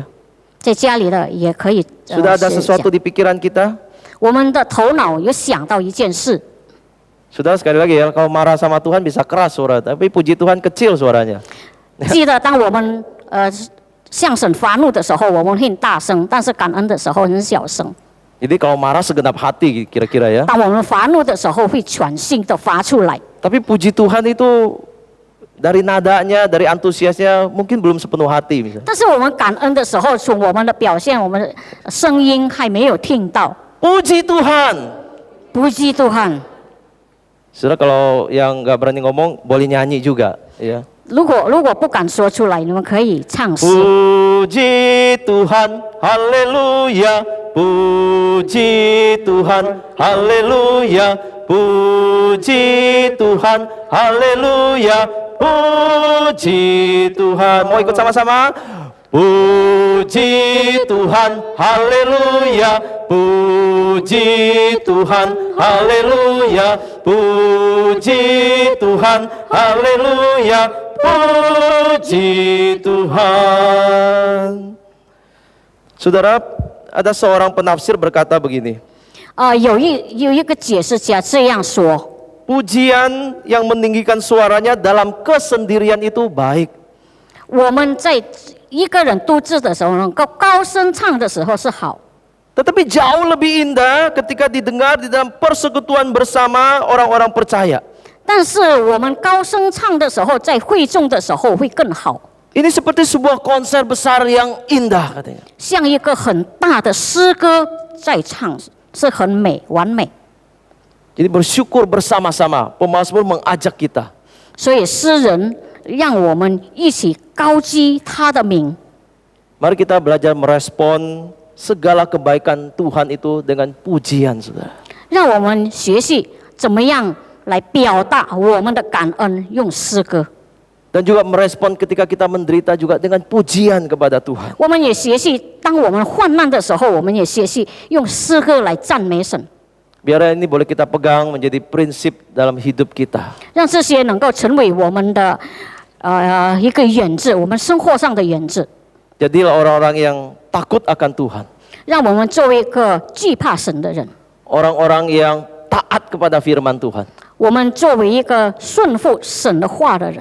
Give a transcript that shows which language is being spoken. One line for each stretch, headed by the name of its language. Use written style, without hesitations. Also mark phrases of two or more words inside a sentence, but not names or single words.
Chinese: 在家里的也可以。
Indonesian: Sudah ada sesuatu di pikiran kita?
Chinese: 我们的头脑有想到一件事。
Indonesian: Sudah sekali lagi ya, kalau marah sama Tuhan bisa keras suara, tapi puji Tuhan kecil suaranya.
Chinese: 记得当我们向神发怒的时候，我们很大声；但是感恩的时候很小声。
Indonesian: Jadi kalau marah segenap hati kira-kira ya.
Chinese: 当我们发怒的时候，会全心的发出来。
Indonesian: Tapi puji Tuhan itu dari nadanya, dari antusiasnya mungkin belum sepenuh hati misalnya.
Chinese: 但是我们感恩的时候，从我们的表现，我们的声音还没有听到。
Indonesian: Puji Tuhan. Puji Tuhan。 Saudara kalau yang nggak berani ngomong boleh nyanyi juga ya.
Chinese: 如果不敢说出来，你们可以唱诗。
Indonesian: Puji Tuhan, haleluya. Puji Tuhan, haleluya. Puji Tuhan, haleluya. Puji Tuhan. Mau ikut sama-sama? Puji Tuhan, haleluya. Puji Tuhan, haleluya. Puji Tuhan, haleluya. Puji Tuhan. Saudara, ada seorang penafsir berkata begini.
Chinese: 有一个解释家这样说：
Indonesian: Pujian yang meninggikan suaranya dalam kesendirian itu baik.
Chinese: 我们在一个人独自的时候，能够高声唱的时候是好。
Indonesian: Tetapi jauh lebih indah ketika didengar di dalam persekutuan bersama orang-orang percaya.
Chinese: 但是我们高声唱的时候，在会众的时候会更好，
Indonesian: Ini seperti sebuah konser besar yang indah katanya.
Chinese: 像一个很大的诗歌在唱，是很美完美。
Indonesian: Jadi bersyukur bersama-sama. Pemazmur mengajak kita.
Chinese: 所以诗人让我们一起高举他的名。
Indonesian: Mari kita belajar merespon segala kebaikan Tuhan itu dengan pujian, saudara.
Chinese: 让我们学习怎么样来表达我们的感恩，用诗歌。
Indonesian: Dan juga merespon ketika kita menderita juga dengan pujian kepada Tuhan.
Chinese: 我们也学习，当我们患难的时候，我们也学习用诗歌来赞美神，
Indonesian: Biar ini boleh kita pegang menjadi prinsip dalam hidup kita.
Chinese: 让这些能够成为我们的一个原则，我们生活上的原则。
Indonesian: Jadilah orang-orang yang takut akan Tuhan.
Chinese: 让我们作为一个惧怕神的人，
Indonesian: Orang-orang yang taat kepada firman Tuhan.
Chinese: 我们作为一个顺服神的话的人，